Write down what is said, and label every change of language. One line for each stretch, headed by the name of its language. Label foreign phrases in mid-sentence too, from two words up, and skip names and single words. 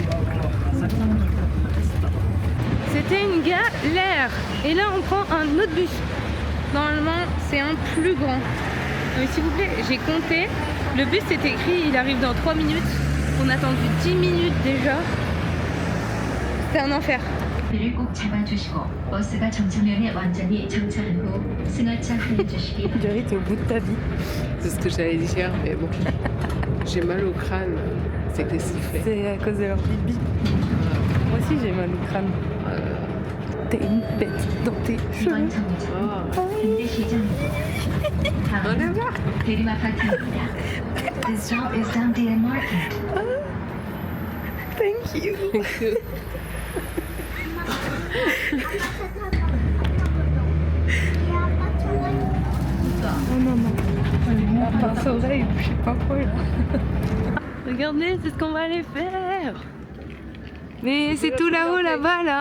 French: C'était une galère. Et là on prend un autre bus. Normalement c'est un plus grand. Mais s'il vous plaît, j'ai compté. Le bus c'est écrit, il arrive dans 3 minutes. On a attendu 10 minutes déjà. C'est un enfer.
Korean: 를 꼭 잡아주시고 버스가 정차면에 완전히 정차한 후 승하차 해주시기
French: On dirait que t'es au bout de ta vie. C'est ce que j'allais dire, mais bon. J'ai mal au crâne. C'est que les sifflets. C'est à cause de leur bibi. Moi aussi j'ai mal au crâne. T'es une bête dans tes cheveux.
Korean: 이번 정류장 군대 시장입니다. 다음은 대리마파트입니다.
English: This stop is Dundee Market. Thank you.
French: Oh non, non. Pince oreille, je sais pas quoi là. Regardez, c'est ce qu'on va aller faire. Mais c'est tout là-haut, là-bas, là.